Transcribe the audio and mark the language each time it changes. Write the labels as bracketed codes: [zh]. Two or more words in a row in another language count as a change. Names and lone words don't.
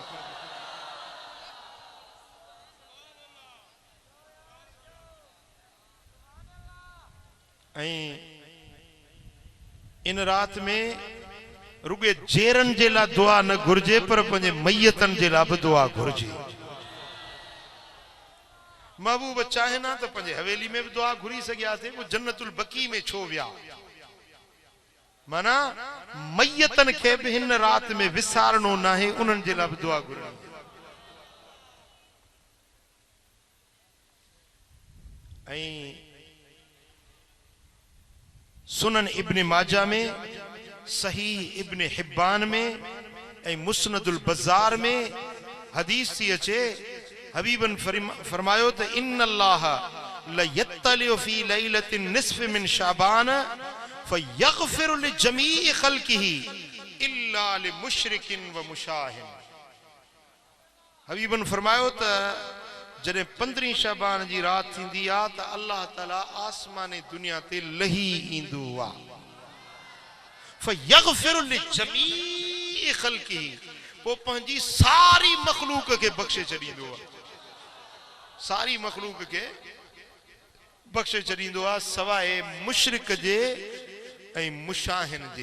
[sd] ऐं इन रात में रुगे जेरन जे लाइ दुआ न घुर्जे, पर पंहिंजे मैयतन जे लाइ बि दुआ घुर्जे। महबूब चाहे ना तो पंहिंजे हवेली में भी दुआ घुरी सघिया थे, वो जन्नतुल बकी में छो विया? माना मैयतन खे भी हिन रात में विसारणो ना है, उन्हनि जे लाइ भी दुआ घुरणी। ऐं सुनन इब्न माजा में, सही इब्न हिब्बान में, ऐं मुस्नदुल बज़ार में हदीस थी अचे, हबीबन फरमायो त [ar] إن الله ليطلع في ليلة نصف من شعبان فيغفر لجميع خلقه إلا لمشرك و مشاحن. [sd] हबीबन फरमायो त जॾहिं 15 शाबान जी रात थींदी आहे त अल्लाह ताला आसमाने दुनिया ते लही ईंदो आहे। [ar] فيغفر لجميع خلقه, [sd] पोइ पंहिंजी सारी मखलूक के बख्शे छॾींदो आहे, सारी मखलूक के बख्शे छॾींदो आहे सवाइ मुशरिक जे ऐं मुशाहिन जे।